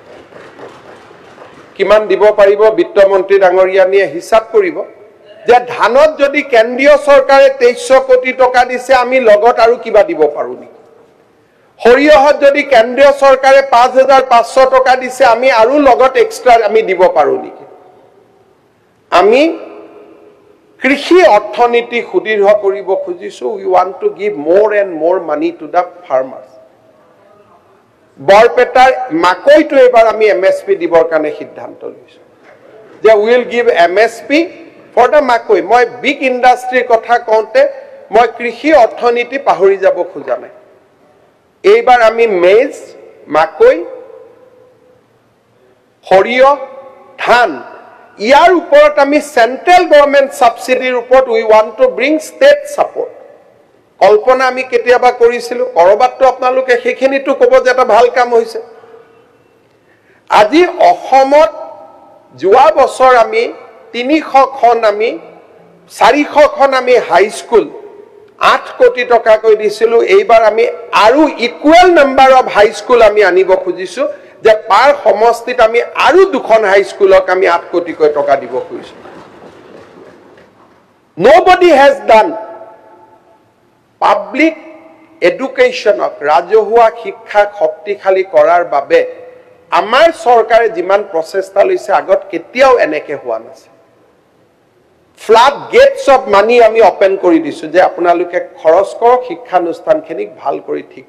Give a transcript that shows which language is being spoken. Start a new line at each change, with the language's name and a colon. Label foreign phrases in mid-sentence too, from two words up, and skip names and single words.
Assamese: কিমান দিব পাৰিব বিত্তমন্ত্ৰী ডাঙৰীয়ানিয়ে হিচাপ কৰিব যে ধানত যদি কেন্দ্ৰীয় চৰকাৰে 2300 কোটি টকা দিছে আমি লগত আৰু কিবা দিব পাৰো নি সৰিয়হত যদি কেন্দ্ৰীয় চৰকাৰে 5500 টকা দিছে আমি আৰু লগত এক্সট্ৰা আমি দিব পাৰো নি আমি কৃষি অৰ্থনীতি সুদৃঢ় কৰিব খুজিছো
English: we want to give more and more money to the farmers
Assamese: বৰপেটাৰ মাকৈটো এবাৰ আমি এমএসপি দিবৰ কাৰণে সিদ্ধান্ত লৈছো যে
English: will give MSP for the
Assamese: মাকৈ মই
English: big industryৰ
Assamese: কথা কওঁতে মই কৃষি অৰ্থনীতি পাহৰি যাব খোজা নাই এইবাৰ আমি মেজ মাকৈ সৰিয়হ ধান ইয়াৰ ওপৰত আমি
English: central government subsidyৰ
Assamese: ওপৰত
English: we want to bring state support
Assamese: কল্পনা আমি কেতিয়াবা কৰিছিলোঁ কৰবাততো আপোনালোকে সেইখিনিতো ক'ব যে এটা ভাল কাম হৈছে আজি অসমত যোৱা বছৰ আমি 300খন আমি 400খন আমি
English: high school
Assamese: 8 কোটি টকা কৈ দিছিলোঁ এইবাৰ আমি আৰু
English: equal number of high school
Assamese: আমি আনিব খুজিছোঁ যে পাৰ সমষ্টিত আমি আৰু দুখন
English: high schoolক
Assamese: আমি 8 কোটি টকা দিব খুজিছোঁ
English: nobody has done public education
Assamese: ৰাজহুৱা শিক্ষা শক্তিশালী কৰাৰ বাবে আমাৰ চৰকাৰে যিমান প্ৰচেষ্টা লৈছে আগত কেতিয়াও এনেকে হোৱা নাছিল
English: flood gates of money
Assamese: আমি ওপেন কৰি দিছো যে আপোনালোকে খৰচ কৰক শিক্ষানুষ্ঠানখিনিক ভাল কৰি ঠিক